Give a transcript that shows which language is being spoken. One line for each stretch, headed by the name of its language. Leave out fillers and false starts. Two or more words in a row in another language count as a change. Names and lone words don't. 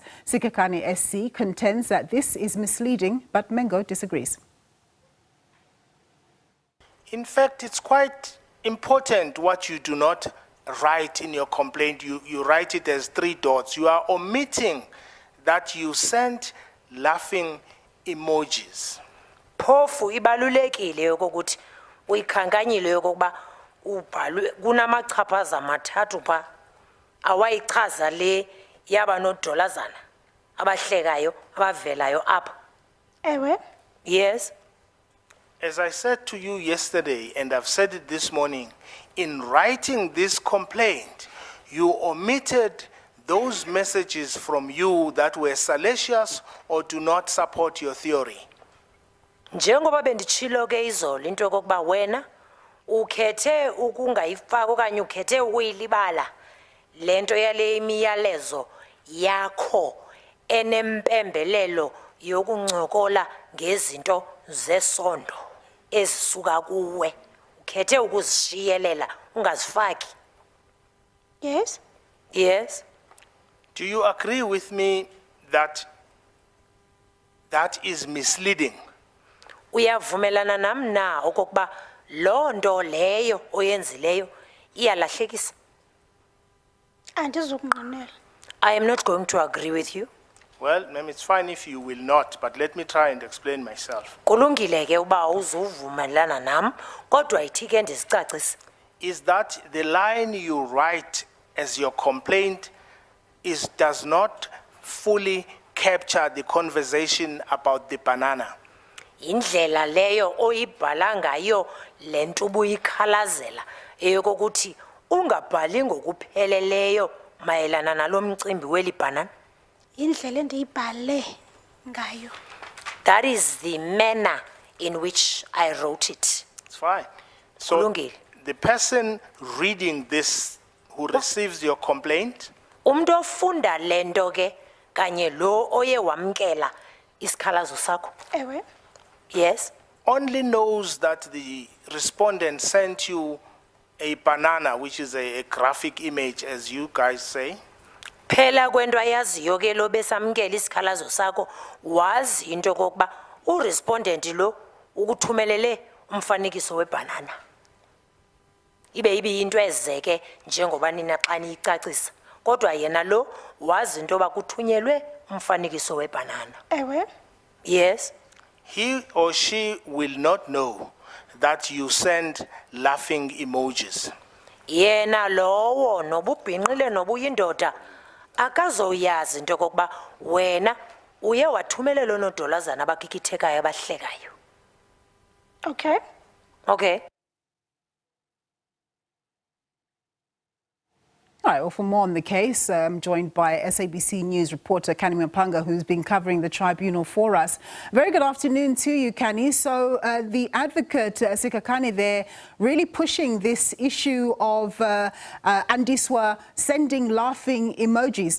English: Sikhakhane SC contends that this is misleading, but Mengo disagrees. In fact, it's quite important what you do not write in your complaint. You write it as 3 dots. You are omitting that you sent laughing emojis.
Xhosa: Phofu ibalulekile ukuthi uyikhankanyile yokuba ubhalwe kunamachaphaza amathathu pha awayichaza le yaba nodolazana abahlekayo abavelayo apha. Ewe.
English: Yes. As I said to you yesterday, and I've said it this morning, in writing this complaint, you omitted those messages from you that were salacious or do not support your theory.
Xhosa: Njengoba bendichilo ke izolo into yokuba wena ukhethe ukungayifaka okanye ukhethe ukuyilibala lento yale imiyalezo yakho enempembelelo yokuncokola ngezinto zesondo ezisuka kuwe ukhethe ukuzishiyelela ungazifaki.
English: Yes. Yes. Do you agree with me that that is misleading?
Xhosa: Uyavumelana nami na okokuba lo nto leyo oyenzileyo iyalahlekisa? Andizukunqinela.
English: I am not going to agree with you. Well, ma'am, it's fine if you will not, but let me try and explain myself.
Xhosa: Kulungile ke uba uzuvumelana nami kodwa ithi ke ndizicacise.
English: Is that the line you write as your complaint does not fully capture the conversation about the banana?
Xhosa: Indlela leyo oyibhala ngayo lento ubuyikhalazela eyokuthi ungabhali ngokupheleleyo mayelana nalomcimbi welibhanana. Indlela endiyibhale ngayo.
English: That is the manner in which I wrote it. It's fine. So
Xhosa: Kulungile.
English: the person reading this who receives your complaint
Xhosa: Umuntu ofunda lento ke kanye lo oye wamkela isikhalazo sakho. Ewe.
English: Yes. only knows that the respondent sent you a banana, which is a graphic image, as you guys say.
Xhosa: Phela kwento ayaziyo ke lo besamkela isikhalazo sakho wazi into kokuba urespondent lo ukuthumelele umfanekiso webanana. Ibe into ezeke njengoba nina xa niyicacisa. Kodwa yena lo wazi into bakuthunyelwe umfanekiso webanana. Ewe.
English: Yes. He or she will not know that you send laughing emojis.
Xhosa: Yena lowo nobubhinqile nobuyindoda akazoyazi into kokuba wena uye wathumelela nodolazana abakikithekayo abahlekayo.
English: Okay. Okay. All right, well, for more on the case, I'm joined by SABC News reporter Kani Mpanga, who's been covering the tribunal for us. Very good afternoon to you, Kani. So the advocate, Sikhakhane, there really pushing this issue of Andiswa sending laughing emojis.